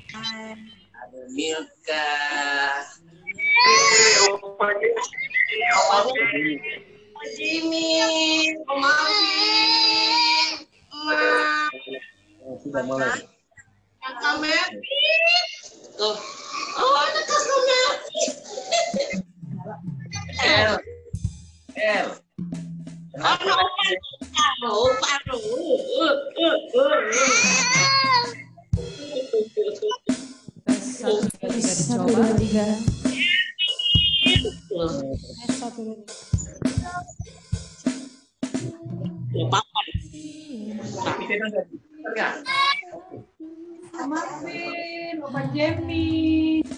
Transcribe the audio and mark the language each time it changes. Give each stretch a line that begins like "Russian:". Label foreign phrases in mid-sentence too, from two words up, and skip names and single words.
Indonesian: Ada Milka. Jimmy, Om Alvin, Sudah mulai. Kakak Mercy. Tuh. Oh, ada Kakak Mercy. El.
English: Oh, no,
Indonesian: paru. Satu, dua, tiga. Marvin, Bapak Jamie.